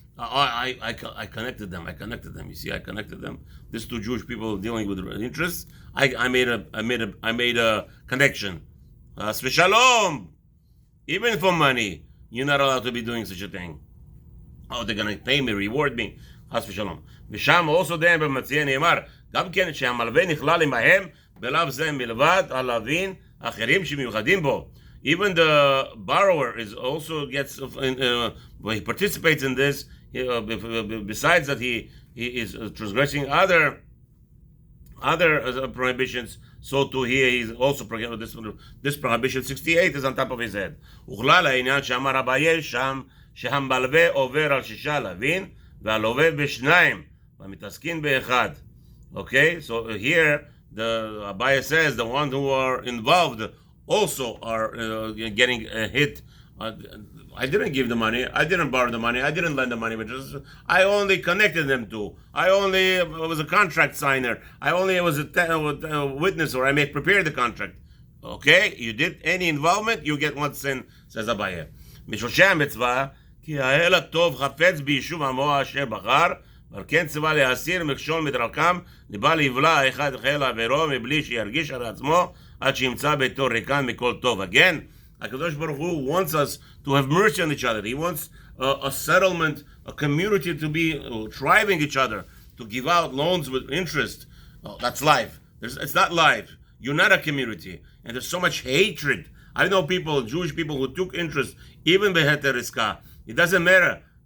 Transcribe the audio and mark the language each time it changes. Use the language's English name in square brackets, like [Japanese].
[English] I connected them. You see, I connected them. These two Jewish people dealing with interests. I made a connection. Shalom. Even for money, you're not allowed to be doing such a thing. Oh, they're gonna pay me, reward me. Chas v'shalom. [Hebrew] ושם [English] also then [Hebrew] במציע נאמר, גם כן שהמלווה נכלל עמהם, בלאו זה מלבד הלווים אחרים שמיוחדים בו. [English] Even the borrower is also gets when he participates in this. Besides that, he is transgressing other prohibitions. so too here he's also this prohibition 68 is on top of his head. [Hebrew] וכלל העניין שאמר רבי שם שהמלווה עובר על 6 לווין והלווה בשניים והמתעסקין באחד. [English] Okay, so here the Abaye says the ones who are involved also are getting hit. I didn't give the money, I didn't borrow the money, I didn't lend the money, but I only connected them to. I only was a contract signer. I only was a witness, or I prepared the contract. Okay, you did any involvement, you get one sin, says Abaye. [Hebrew] משורשי המצווה, כי האל הטוב חפץ ביישוב עמו אשר בחר, ועל כן ציווה להסיר מכשול מדרכם, לבא לבלע האחד חיל עבירו, מבלי שירגיש על עצמו, עד שימצא ביתו ריקן מכל טוב. [English] Again, HaKadosh Baruch Hu wants us to have mercy on each other. He wants a settlement, a community to be thriving each other, to give out loans with interest. Oh, that's life. It's not life. You're not a community. And there's so much hatred. I know people, Jewish people, who took interest, even beheter riska. It doesn't matter.